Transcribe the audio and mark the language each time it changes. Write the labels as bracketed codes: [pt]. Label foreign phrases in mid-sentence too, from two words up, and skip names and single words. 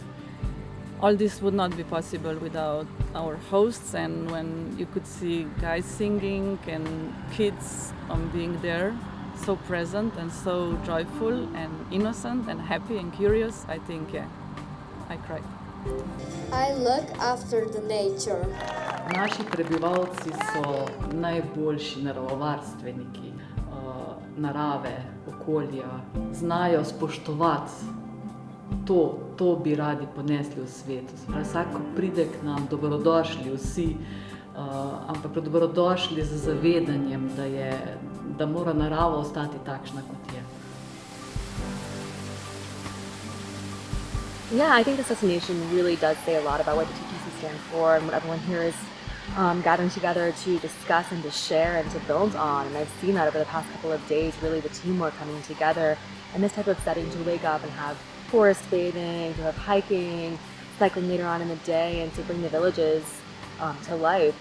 [en] All this would not be possible without our hosts, and when you could see guys singing and kids being there, so present and so joyful and innocent and happy and curious, I think, I cried. I look after the nature. [sl] Naši prebivalci so najboljši naravovarstveniki narave, okolja, znajo spoštovati. To bi radi ponesli v svetu. Vsako pride k nam, dobrodošli vsi, ampak dobrodošli z zavedanjem, da mora narava ostati takšna, kot je. [en] Yeah, I think this destination really does say a lot about what the TTC stands for and what everyone here is gathering together to discuss and to share and to build on. And I've seen that over the past couple of days, really the teamwork coming together in this type of setting to wake up and have forest bathing, to have hiking, cycling later on in the day, and to bring the villages to life.